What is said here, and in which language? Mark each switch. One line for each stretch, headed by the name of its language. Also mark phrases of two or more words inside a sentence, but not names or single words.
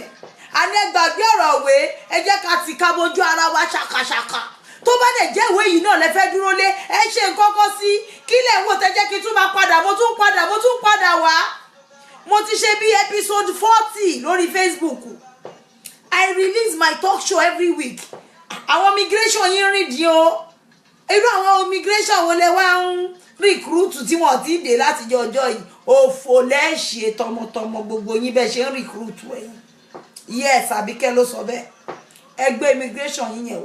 Yoruba: A ní gbàgbé ọ̀rọ̀ òwe ẹ jẹ́ ká ti ká bójú ara wa ṣàkàṣàkà. Tó bá dẹ̀ jẹ́ ìwé yìí náà lẹ fẹ́ dúró lé ẹ ṣe nǹkan kan sí kí lẹ̀ wò tẹ́ jẹ́ kí tún máa padà mo tún padà wá. Mo ti ṣe bí episode 40 lórí Facebook.
English: I release my talk show every week.
Yoruba: Àwọn immigration yín rìn dín o. Irú àwọn immigration wo lẹ wá ń recruit tí wọ́n ti dé láti ọjọ́ yìí. Òfò lẹ́ṣẹ̀ tọmọtọmọ gbogbo yín bẹ́ẹ̀ ṣe ń recruit ẹ̀yin. Yes, Àbíkẹ́ ló sọ bẹ́ẹ̀. Ẹgbẹ́ immigration yín yẹn wá.